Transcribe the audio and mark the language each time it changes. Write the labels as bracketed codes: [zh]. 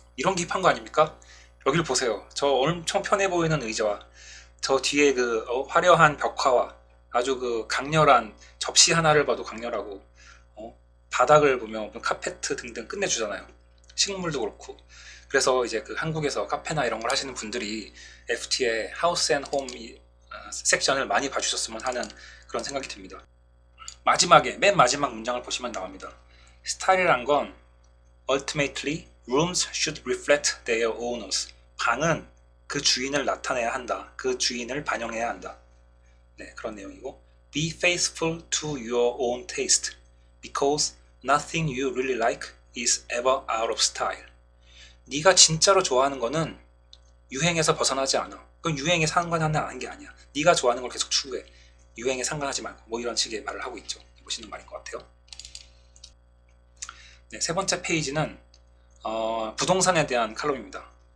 [ko] 이런 게 힙한 거 아닙니까? 여기를 보세요. 저 엄청 편해 보이는 의자와 저 뒤에 화려한 벽화와 아주 그 강렬한 접시 하나를 봐도 강렬하고 바닥을 보면 카페트 등등 끝내주잖아요. 식물도 그렇고. 그래서 이제 그 한국에서 카페나 이런 걸 하시는 분들이 FT의 하우스 앤 홈 섹션을 많이 봐주셨으면 하는 그런 생각이 듭니다. 맨 마지막 문장을 보시면 나옵니다. 스타일이란 건 [en] ultimately rooms should reflect their owners. [ko] 방은 그 주인을 나타내야 한다. 그 주인을 반영해야 한다. 네, 그런 내용이고 [en] Be faithful to your own taste because nothing you really like is ever out of style. [ko] 네가 진짜로 좋아하는 거는 유행에서 벗어나지 않아. 그건 유행에 상관하는 게 아니야. 네가 좋아하는 걸 계속 추구해. 유행에 상관하지 말고 뭐 이런 식의 말을 하고 있죠. 보시는 말인 것 같아요. 네, 세 번째 페이지는 부동산에 대한 칼럼입니다.